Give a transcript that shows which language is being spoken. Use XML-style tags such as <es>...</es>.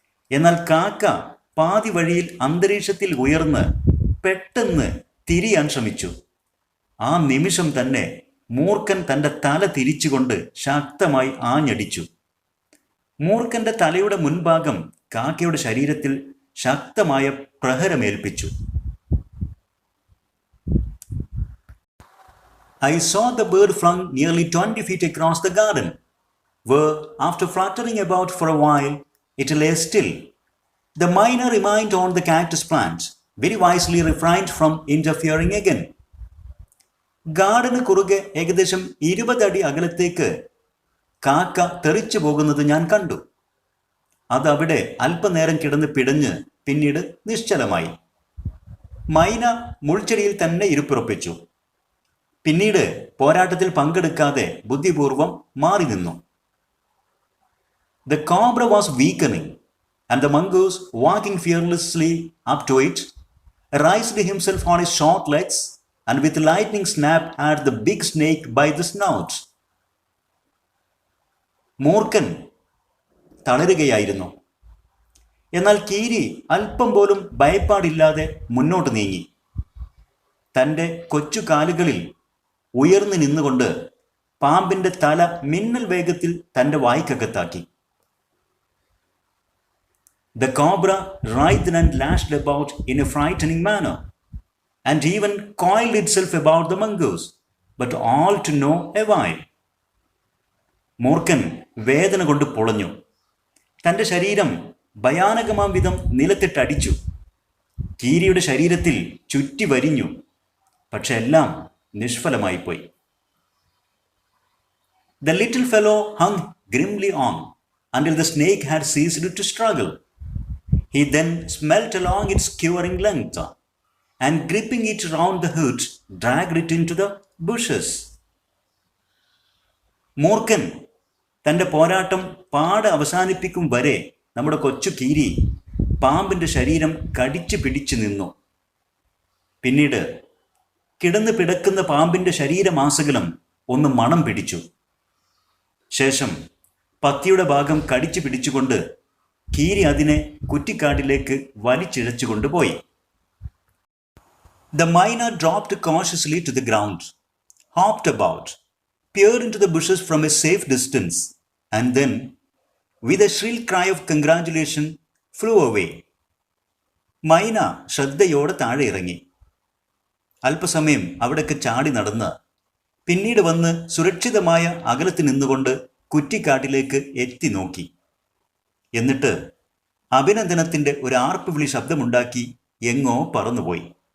<ml>എന്നാൽ കാക്ക പാതി വഴിയിൽ അന്തരീക്ഷത്തിൽ ഉയർന്ന് പെട്ടെന്ന് തിരിയാൻ ശ്രമിച്ചു. ആ നിമിഷം തന്നെ മൂർഖൻ തന്റെ തല തിരിച്ചുകൊണ്ട് ശക്തമായി ആഞ്ഞടിച്ചു. മൂർഖന്റെ തലയുടെ മുൻഭാഗം കാക്കയുടെ ശരീരത്തിൽ ശക്തമായ പ്രഹരമേൽപ്പിച്ചു.</ml> <en>I saw the bird flung nearly 20 feet across the garden, where, after fluttering about for a while, it lay still. The myna remained on the cactus plant, very wisely refrained from interfering again.</en> <ml>ഗാർഡന് കുറുകെ ഏകദേശം 20 അടി അകലത്തേക്ക് കാക്ക തെറിച്ചു പോകുന്നത് ഞാൻ കണ്ടു. അതവിടെ അല്പനേരം കിടന്ന് പിടഞ്ഞ് പിന്നീട് നിശ്ചലമായി. മൈന മുൾച്ചെടിയിൽ തന്നെ ഇരിപ്പുറപ്പിച്ചു. പിന്നീട് പോരാട്ടത്തിൽ പങ്കെടുക്കാതെ ബുദ്ധിപൂർവം മാറി നിന്നു.</ml> <en>The cobra was weakening, and the mongoose, walking fearlessly up to it, raised himself on his short legs and with lightning snapped at the big snake by the snout.</en> <ml>മൂർഖൻ തളരുകയായിരുന്നു. എന്നാൽ കീരി അല്പം പോലും ഭയപ്പാടില്ലാതെ മുന്നോട്ട് നീങ്ങി. തൻ്റെ കൊച്ചു കാലുകളിൽ ഉയർന്നു നിന്നുകൊണ്ട് പാമ്പിന്റെ തല മിന്നൽ വേഗത്തിൽ തൻ്റെ വായ്ക്കകത്താക്കി.</ml> <en>The cobra writhed and lashed about in a frightening manner, and even coiled itself about the mongoose, but all to no avail.</en> <ml>മൂർഖൻ വേദന കൊണ്ട് പൊളഞ്ഞു. തൻ്റെ ശരീരം ഭയാനകമാം വിധം നിലത്തിട്ടടിച്ചു. കീരിയുടെ ശരീരത്തിൽ ചുറ്റി വരിഞ്ഞു. പക്ഷെ എല്ലാം നിഷ്ഫലമായിപ്പോയി.</ml> <en>The little fellow hung grimly on until the snake had ceased to struggle. He then smelt along its quivering length and gripping it round the hood, dragged it into the bushes.</en> <ml>മൂർഖൻ തൻ്റെ പോരാട്ടം പാടെ അവസാനിപ്പിക്കും വരെ നമ്മുടെ കൊച്ചു കീരി പാമ്പിൻ്റെ ശരീരം കടിച്ചു പിടിച്ചു നിന്നു. പിന്നീട് കിടന്ന് പിടക്കുന്ന പാമ്പിൻ്റെ ശരീരമാസകലം ഒന്ന് മണം പിടിച്ചു. ശേഷം പത്തിയുടെ ഭാഗം കടിച്ചു പിടിച്ചുകൊണ്ട് കീരി അതിനെ കുറ്റിക്കാട്ടിലേക്ക് വലിച്ചിഴച്ചു കൊണ്ടുപോയി.</ml> <en>The myna dropped cautiously to the ground, hopped about, peered into the bushes from a safe distance, and then, with a shrill cry of congratulation, flew away.</en> <ml>മൈന ശ്രദ്ധയോടെ താഴെ ഇറങ്ങി. അല്പസമയം അവിടേക്ക് ചാടി നടന്ന് പിന്നീട് വന്ന് സുരക്ഷിതമായ അകലത്തിൽ നിന്നുകൊണ്ട് കുറ്റിക്കാട്ടിലേക്ക് എത്തി നോക്കി. എന്നിട്ട് അഭിനന്ദനത്തിൻ്റെ ഒരു ആർപ്പുവിളി ശബ്ദമുണ്ടാക്കി എങ്ങോ പറന്നുപോയി.</ml>